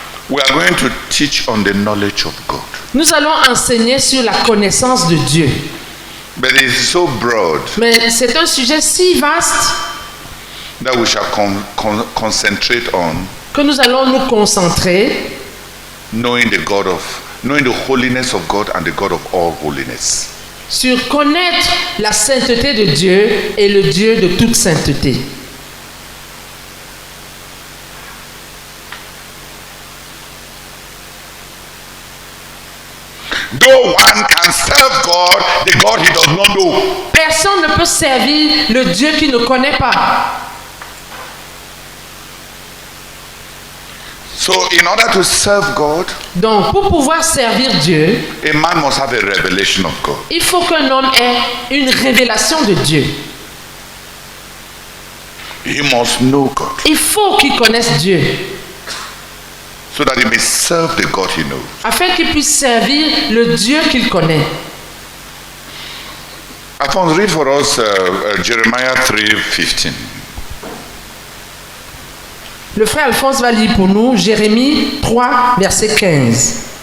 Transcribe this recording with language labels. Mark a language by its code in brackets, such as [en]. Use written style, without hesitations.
[en] we are going to teach on the knowledge of God. [fr] Nous allons enseigner sur la connaissance de Dieu. [en] But it is so broad. [fr] Mais c'est un sujet si vaste [en] that we shall concentrate on. [fr] Que nous allons nous concentrer. [en] Knowing the holiness of God and the God of all holiness. [fr] Sur connaître la sainteté de Dieu et le Dieu de toute sainteté. [en] No one can serve God, the God he does not know. [fr] Personne ne peut servir le Dieu qu'il ne connaît pas. [en] So in order to serve God, [fr] donc pour pouvoir servir Dieu, [en] a man must have a revelation of God. [fr] Il faut qu'un homme ait une révélation de Dieu. [en] He must know God. [fr] Il faut qu'il connaisse Dieu. [en] So that he may serve the God he knows. [fr] Afin qu'il puisse servir le Dieu qu'il connaît. [en] Alphonse, read for us Jeremiah 3:15. [fr] Le frère Alphonse va lire pour nous Jérémie 3, verset 15.